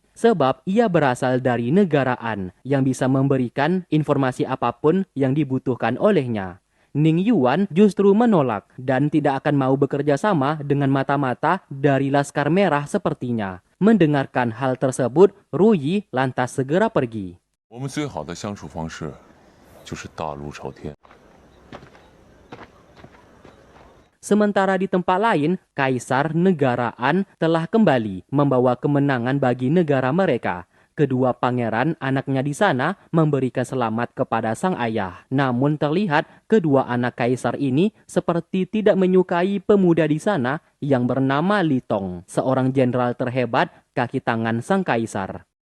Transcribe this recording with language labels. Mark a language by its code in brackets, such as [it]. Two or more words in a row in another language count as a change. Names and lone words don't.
[id] Sebab ia berasal dari negara An yang bisa memberikan informasi apapun yang dibutuhkan olehnya. Ning Yuan justru menolak dan tidak akan mau bekerja sama dengan mata-mata dari Laskar Merah sepertinya. Mendengarkan hal tersebut, Ru Yi lantas segera pergi. [zh] 我们最好的相处方式就是大路朝天。 [id] Sementara di tempat lain, Kaisar Negara An telah kembali membawa kemenangan bagi negara mereka. Kedua pangeran anaknya di sana memberikan selamat kepada sang ayah. Namun terlihat kedua anak kaisar ini seperti tidak menyukai pemuda di sana yang bernama Li Tong, seorang jenderal terhebat kaki tangan sang kaisar.